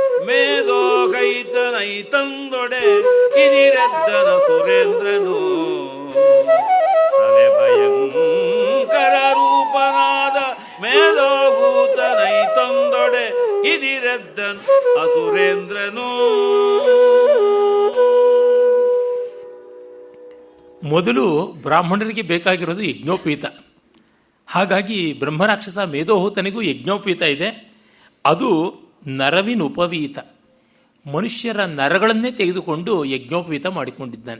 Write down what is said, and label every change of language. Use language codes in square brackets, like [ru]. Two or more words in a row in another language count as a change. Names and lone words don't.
[kn] ಮೇದೋಗೈತನೈತಂದೊಡೆ ಇದಿರೆದ್ದನ ಸುರೇಂದ್ರನು ಸಲೆ ಭಯಂಕರ ರೂಪನಾದ ಮೇದೋಗೂತನೈತಂದೊಡೆ ಇದಿರೆದ್ದನ್ ಅಸುರೇಂದ್ರನು. ಮೊದಲು ಬ್ರಾಹ್ಮಣರಿಗೆ ಬೇಕಾಗಿರೋದು ಯಜ್ಞೋಪೀತ. ಹಾಗಾಗಿ ಬ್ರಹ್ಮರಾಕ್ಷಸ ಮೇದೋಹೂತನಿಗೂ ಯಜ್ಞೋಪೀತ ಇದೆ. ಅದು ನರವಿನುಪವೀತ, ಮನುಷ್ಯರ ನರಗಳನ್ನೇ ತೆಗೆದುಕೊಂಡು ಯಜ್ಞೋಪವೀತ ಮಾಡಿಕೊಂಡಿದ್ದಾನೆ.